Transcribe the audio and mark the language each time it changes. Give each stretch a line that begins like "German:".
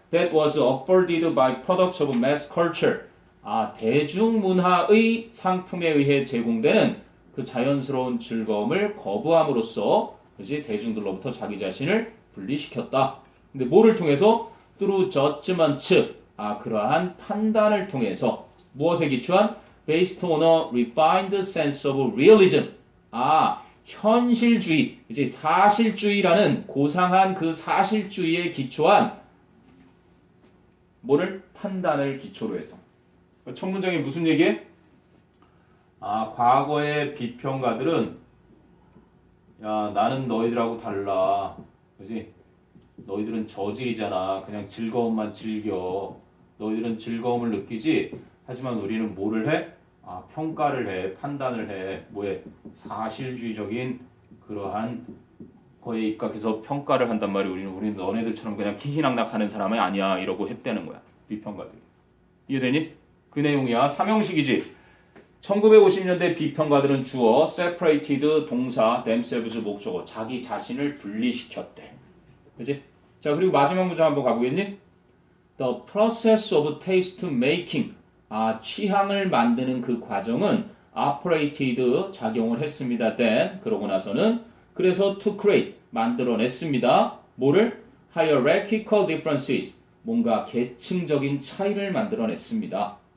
English: that was afforded by products of mass culture.
Korean: 대중문화의 상품에 의해 제공되는 그 자연스러운 즐거움을 거부함으로써 그지? 대중들로부터 자기 자신을 분리시켰다. 근데 뭐를 통해서?
English: through judgment.
Korean: 그러한 판단을 통해서 무엇에 기초한?
English: based on a refined sense of realism.
Korean: 아, 현실주의, 이제 사실주의라는 고상한 그 사실주의에 기초한 뭐를? 판단을 기초로 해서. 첫 문장이 무슨 얘기해? 아, 과거의 비평가들은 야, 나는 너희들하고 달라. 그지? 너희들은 저질이잖아. 그냥 즐거움만 즐겨. 너희들은 즐거움을 느끼지. 하지만 우리는 뭐를 해? 아, 평가를 해. 판단을 해. 뭐에? 사실주의적인 그러한 거에 입각해서 평가를 한단 말이야. 우리는 너네들처럼 그냥 희희낙낙하는 사람이 아니야. 이러고 했다는 거야. 비평가들이. 이해되니? 그 내용이야. 삼형식이지. 1950년대 비평가들은 주어 separated 동사 themselves 목적어 자기 자신을 분리시켰대. 그치? 자, 그리고 마지막 문장 한번 가보겠니?
English: The process of taste making.
Korean: 아, 취향을 만드는 그 과정은 operated 작용을 했습니다. then 그러고 나서는 그래서
English: to create
Korean: 만들어냈습니다. 뭐를?
English: hierarchical differences.
Korean: 뭔가 계층적인 차이를 만들어냈습니다.